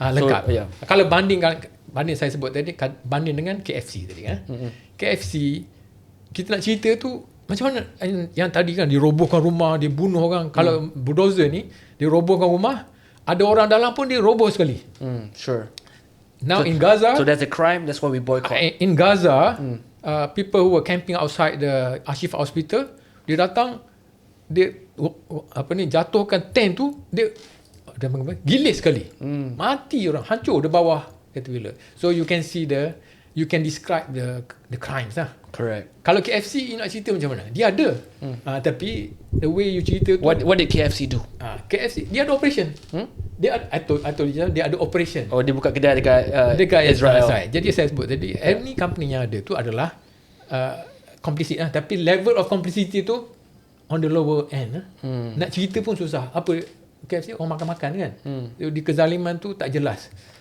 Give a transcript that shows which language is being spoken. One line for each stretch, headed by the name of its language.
Malay: Lengkap. So, kalau banding saya sebut tadi, banding dengan KFC tadi kan. KFC, kita nak cerita tu macam mana yang tadi kan, dia robohkan rumah, dia bunuh orang. Kalau bulldozer ni, dia robohkan rumah, ada orang dalam pun dia roboh sekali.
English: Sure. Now in Gaza, so that's a crime, that's why we boycott. In Gaza, people who were camping outside the Al-Shifa hospital,
Malay: dia datang, dia jatuhkan tent tu, dia gilis sekali. Mati orang, hancur di bawah
English: Caterpillar. So you can describe the crimes lah. Correct.
Malay: Kalau KFC nak cerita macam mana? Dia ada. Tapi
English: the way you
Malay: cerita tu,
English: what did KFC do?
Malay: KFC dia ada operation.
English: I told you
Malay: dia ada
English: operation.
Malay: Dia buka kedai dekat Israel. Jadi saya sebut tadi,
English: any company
Malay: yang ada tu adalah complicit lah.
English: Tapi level of complicity tu on the lower end.
Malay: Nak cerita pun susah. Apa KFC orang makan-makan kan? Di kezaliman tu tak jelas.